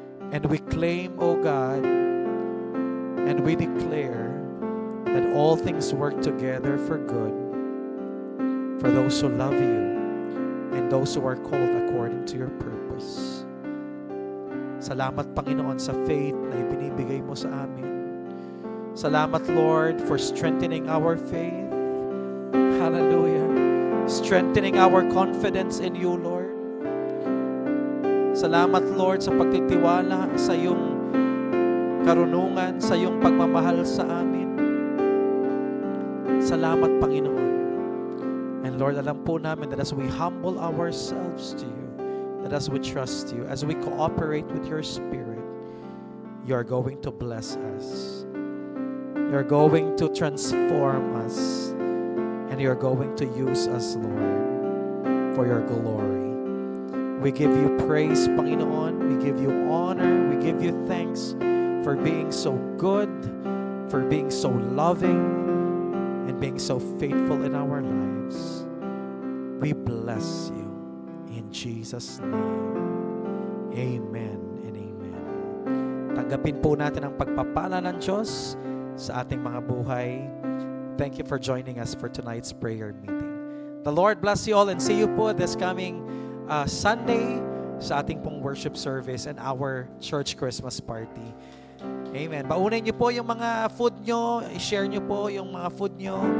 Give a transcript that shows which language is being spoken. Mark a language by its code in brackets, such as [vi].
[en] And we claim, O God, and we declare that all things work together for good for those who love you and those who are called according to your purpose. [tl] Salamat, Panginoon, sa faith na ibinibigay mo sa amin. [en] Salamat, Lord, for strengthening our faith. Hallelujah. Strengthening our confidence in you, Lord. [tl] Salamat, Lord, sa pagtitiwala sa iyong karunungan, sa iyong pagmamahal sa amin. Salamat, Panginoon. [en] And Lord, [tl] alam po namin [en] that as we humble ourselves to you, that as we trust you, as we cooperate with your Spirit, you are going to bless us. You're going to transform us. And you're going to use us, Lord, for your glory. We give you praise, Panginoon. We give you honor. We give you thanks for being so good, for being so loving, and being so faithful in our lives. We bless you in Jesus' name. Amen and amen. [tl] Tanggapin po natin ang pagpapala ng Diyos sa ating mga buhay. [en] Thank you for joining us for tonight's prayer meeting. The Lord bless you all and see you po this coming Sunday [tl] sa ating pong [en] worship service and our church Christmas party. Amen. [tl] Baunin niyo po yung mga food nyo, i-share nyo po yung mga food nyo.